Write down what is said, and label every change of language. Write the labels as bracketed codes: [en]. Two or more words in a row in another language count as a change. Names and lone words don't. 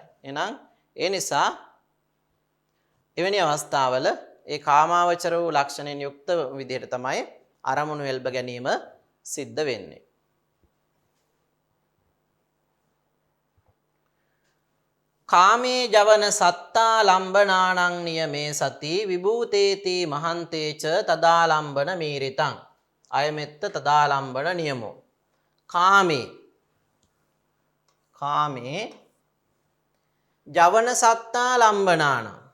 [si] එහෙනම් ඒ නිසා එවැනි අවස්ථාවල ඒ කාමාවචර වූ ලක්ෂණයෙන් යුක්ත විදිහට තමයි අරමුණු එල්බ ගැනීම සිද්ධ වෙන්නේ. [pi] කාමේ ජවන සත්තා ලම්බනානං නියමේ සති විභූතේති මහන්තේච තදාලම්බන මීරිතං අයමෙත්ත තදාලම්බන නියමෝ. කාමේ ජවන සත්තා ලම්බනානං.